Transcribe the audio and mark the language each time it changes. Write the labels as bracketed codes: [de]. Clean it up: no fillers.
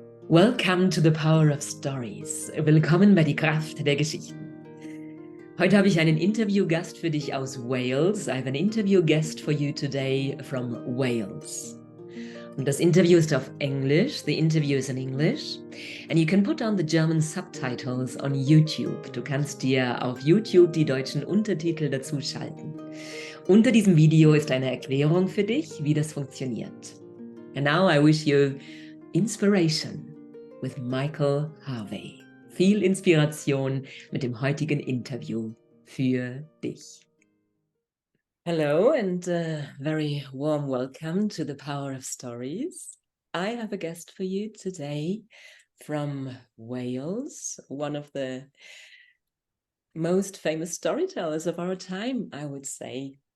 [en] Welcome to the Power of Stories. [de] Willkommen bei die Kraft der Geschichten. Heute habe ich einen Interviewgast für dich aus Wales. [en] I have an interview guest for you today from Wales. [de] Und das Interview ist auf Englisch. [en] The interview is in English. And you can put on the German subtitles on YouTube. [de] Du kannst dir auf YouTube die deutschen Untertitel dazu schalten. Unter diesem Video ist eine Erklärung für dich, wie das funktioniert. [en] And now I wish you inspiration with Michael Harvey. [de] Viel Inspiration mit dem heutigen Interview für dich. [en] Hello and a very warm welcome to the Power of Stories. I have a guest for you today from Wales, one of the most famous storytellers of our time, I would say.